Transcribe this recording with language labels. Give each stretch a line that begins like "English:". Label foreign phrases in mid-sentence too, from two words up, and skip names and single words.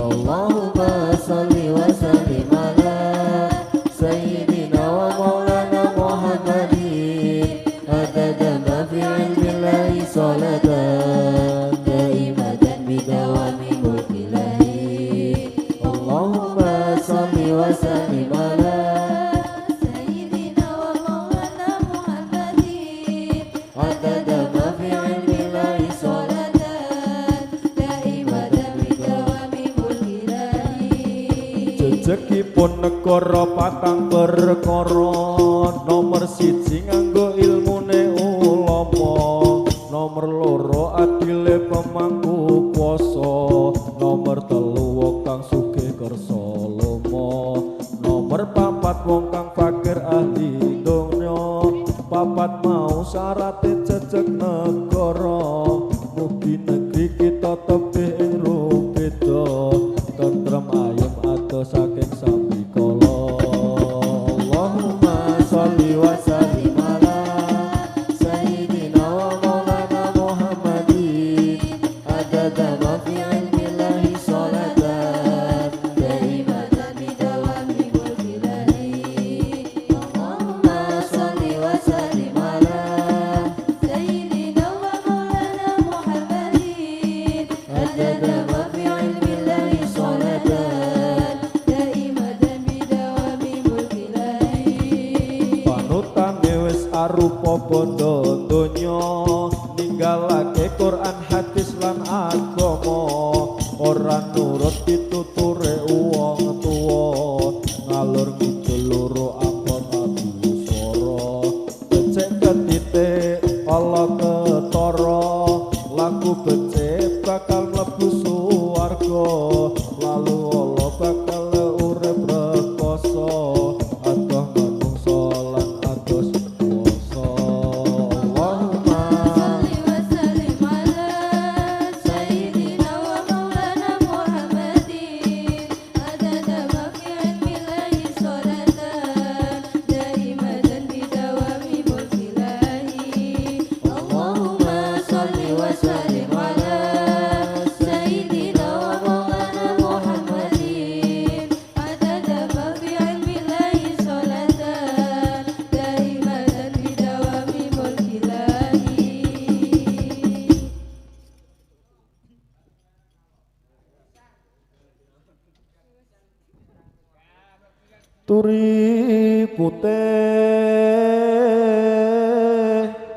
Arabic: اللهم صل وسلم على سيدنا ومولانا محمد عدد ما في علم الله صلاة دائمة بدوام ملك الله. اللهم صل وسلم على سيدنا ومولانا محمد عدد ما في علم الله صلاة دائمة بدوام ملك الله.
Javanese: Jejegipun negara patang perkara, nomor siji nganggo ilmune ulama, nomor loro adile pemangku poso, nomor telu wong kang sugih kersa lomo, nomor papat wong kang fakir ahli donya, papat mau syarate jejeg negara, mugi negeri kita tebih ing rupeda, tentrem ayem adoh saking sambikala.
Arabic: اللهم صل وسلم على سيدنا ومولانا محمد عدد ما في علم الله صلاة دائمة بدوام ملك الله. اللهم صل وسلم على سيدنا ومولانا محمد عدد ما في علم الله صلاة دائمة بدوام ملك الله.
Javanese: Panutane wis arupa bondo donya, ninggalake Quran hadis lan agama, ora nurut pituture wong tuwa, ngalur ngidul loro abot adu swara, becik ketitik ala ketara, laku becik bakal mlebu swarga, lalu ala bakal urip rekoso, adoh manungsa lan adoh puasa.
Arabic: اللهم صل وسلم على سيدنا ومولانا محمد عدد ما في علم الله صلاة دائمة بدوام ملك الله. اللهم صل وسلم على سيدنا ومولانا محمد عدد ما في علم الله صلاة دائمة بدوام ملك الله.
Javanese: Turi putih,